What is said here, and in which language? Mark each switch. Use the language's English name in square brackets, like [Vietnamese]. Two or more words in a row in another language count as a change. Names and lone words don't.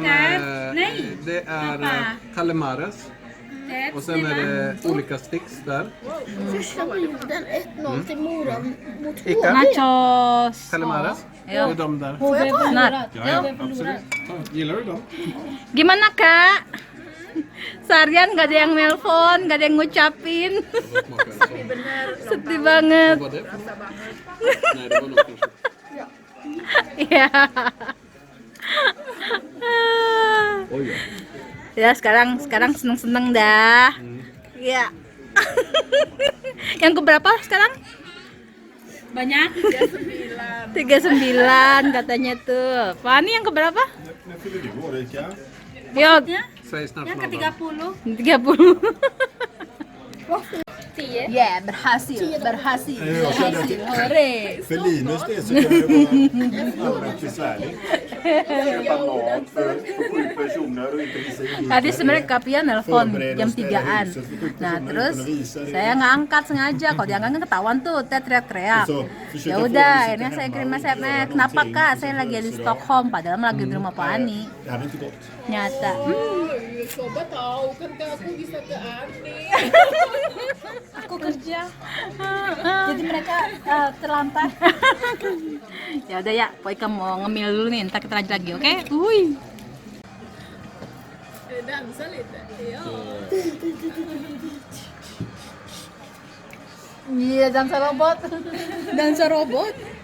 [Swedish] Det är calamares. Och sen är det olika sticks där. Första bilden 1-0 till Mora mot Ica. Nachos. Calamares. Ja. Det är de där. Snart. Ja, absolut. Gillar du dem? [Indonesian] Gimana kak? Seharian gak ada yang nelpon, gak ada yang ngucapin. Sedih banget. [Swedish] Vad var det? Nej, det var nog kanske. [Indonesian] Iya. [Swedish] Oj, [Indonesian] Ya sekarang seneng-seneng dah. Iya. Yang keberapa sekarang? Banyak. 39 katanya tuh. Fani yang keberapa? [Swedish] När fyller du år, Erika? Yo, säg snart någon. 30. [Indonesian] Ya, berhasil. [Swedish] Jag känner att [Indonesian] Hore. [Swedish] för Linus det så kan det vara allmänt besvärligt. Köpa mat för 7 personer och inte visa in. [Indonesian] Tadi sebenarnya Kapia nelpon jam 3-an. Nah, terus saya nggak angkat sengaja. Kalau diangkat kan ketahuan tuh, Teh teriak-teriak. Ya udah, akhirnya saya kirim SMS. Kenapa Kak? Saya lagi di Stockholm, padahal lagi di rumah Pak Ani. [Swedish] Det hade inte gått. [Indonesian] Nyata. Coba tahu kan aku bisa ke Ani. Aku kerja. Jadi mereka terlantar. Ya udah ya, Poika mau ngemil dulu nih, ntar kita lanjut lagi, oke? Wih. [Swedish] Dansa lite. Ja. [Indonesian] Iya, [Swedish] dansa robot. Dansa robot.